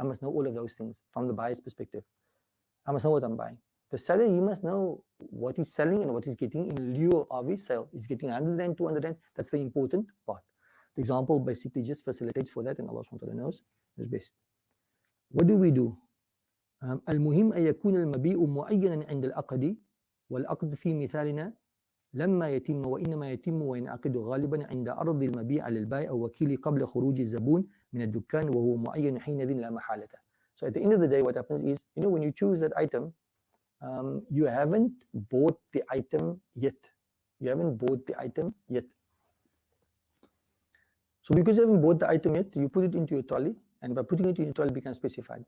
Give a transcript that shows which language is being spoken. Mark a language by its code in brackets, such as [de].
[en] I must know all of those things from the buyer's perspective. I must know what I'm buying. The seller, he must know what he's selling and what he's getting in lieu of his sale. He's getting 100 and 200 and that's the important part. The example basically just facilitates for that, and Allah SWT knows best. What do we do? [ar] المهم أن يكون المبيع معينا عند العقد والعقد في مثالنا لما يتم وإنما يتم وينعقد غالبا عند عرض المبيع للبائع أو وكيله قبل خروج الزبون من الدكان وهو معين حينئذ لا محالة. [en] So at the end of the day, what happens is, when you choose that item, you haven't bought the item yet. You haven't bought the item yet. So because you haven't bought the item yet, you put it into your trolley, and by putting it in your trolley, it becomes specified.